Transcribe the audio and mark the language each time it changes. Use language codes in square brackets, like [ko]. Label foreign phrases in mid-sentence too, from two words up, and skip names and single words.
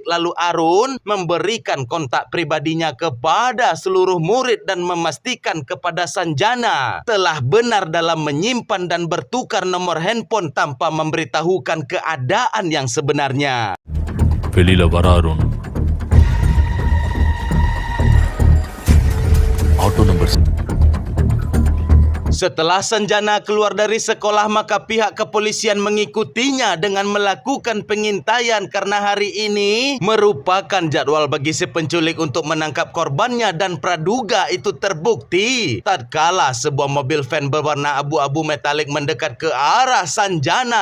[id] Lalu Arun memberikan kontak pribadinya kepada seluruh murid dan memastikan kepada Sanjana telah benar dalam menyimpan dan bertukar nomor handphone tanpa memberitahukan keadaan yang sebenarnya. [ta] வெளியில வர அருண். [en] auto number. [id] Setelah Sanjana keluar dari sekolah, maka pihak kepolisian mengikutinya dengan melakukan pengintaian karena hari ini merupakan jadwal bagi si penculik untuk menangkap korbannya, dan praduga itu terbukti tatkala sebuah mobil van berwarna abu-abu metalik mendekat ke arah Sanjana.